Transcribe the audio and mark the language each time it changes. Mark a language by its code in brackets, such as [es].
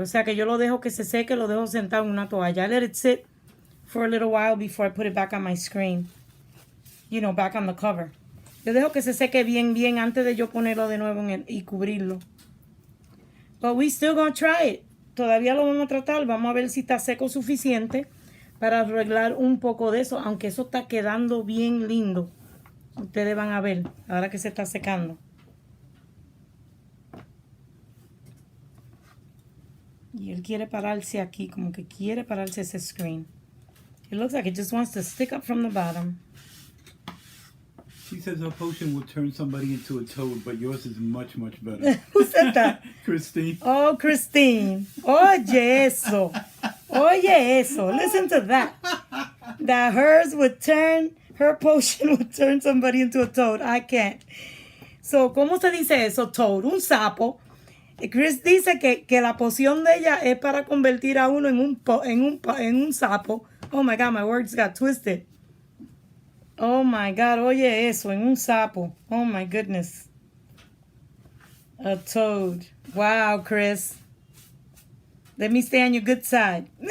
[es] O sea que yo lo dejo que se seque, lo dejo sentado en una toalla. [en] I let it sit for a little while before I put it back on my screen. You know, back on the cover. [es] Yo dejo que se seque bien antes de yo ponerlo de nuevo y cubrirlo. [en] But we still gonna try it. [es] Todavía lo vamos a tratar. Vamos a ver si está seco suficiente para arreglar un poco de eso. Aunque eso está quedando bien lindo. Ustedes van a ver ahora que se está secando. Y él quiere pararse aquí. Como que quiere pararse ese screen. [en] It looks like it just wants to stick up from the bottom. She says her potion will turn somebody into a toad, but yours is much better. Who said that? Christine. Oh, Christine. [es] Oye eso. Oye eso. [en] Listen to that. That her potion would turn somebody into a toad. I can't. So, [es] ¿cómo se dice eso? Toad. Un sapo. Chris dice que la poción de ella es para convertir a uno en un sapo. [en] Oh my God, my words got twisted. Oh my God, [es] oye eso, en un sapo. [en] Oh my goodness. A toad. Wow, Chris. Let me stay on your good side.